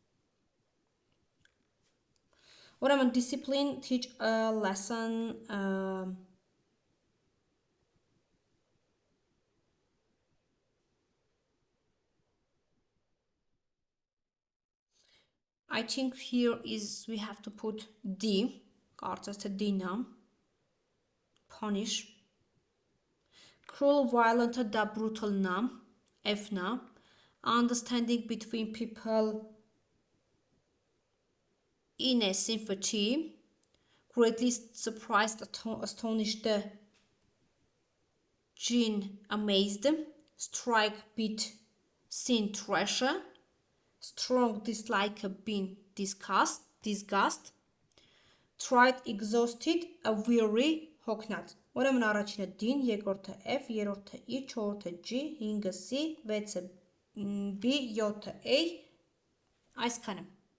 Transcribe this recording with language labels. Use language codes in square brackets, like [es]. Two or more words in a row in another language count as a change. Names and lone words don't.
[en] Ուրեմն discipline, teach a lesson, I think here is we have to put D, [hy] կարծես թե D-ն է, [en] punish, cruel, violent, da brutal-ն է, F-ն է, understanding between people in a sympathy, greatly surprised, astonished, Jean amazed, strike, beat, sin, treasure, strong, dislike, being, disgust, tried, exhausted, a weary, [hy] հոգնած։ Ուրեմն առաջինը D-ն, երկրորդը F, երրորդը E, չորրորդը G, 5-ը C, 6-ը B, 7-ը A, այսքանը։